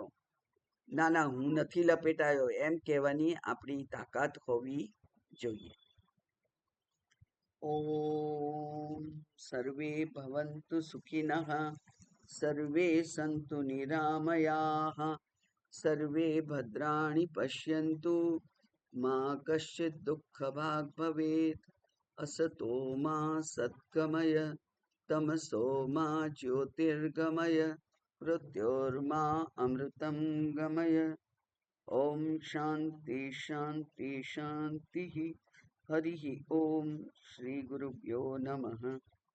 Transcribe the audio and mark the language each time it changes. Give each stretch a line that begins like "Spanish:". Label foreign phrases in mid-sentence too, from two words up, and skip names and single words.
Gujarati: ના ના, હું નથી લપેટાયો એમ કહેવાની આપણી તાકાત હોવી જોઈએ.
Sanskrit: ઓમ સર્વે ભવન્તુ સુખિનઃ, સર્વે સંતુ નિરામયાઃ, સર્વે ભદ્રાણિ પશ્યન્તુ, મા કશ્ચિત દુઃખ ભાગ ભવેત. असतो मा सद्गमय, तमसो मा ज्योतिर्गमय, मृत्योर्मा अमृतं गमय. ओम शांति शांति शांति. हरि ओम. श्री गुरुभ्यो नमः.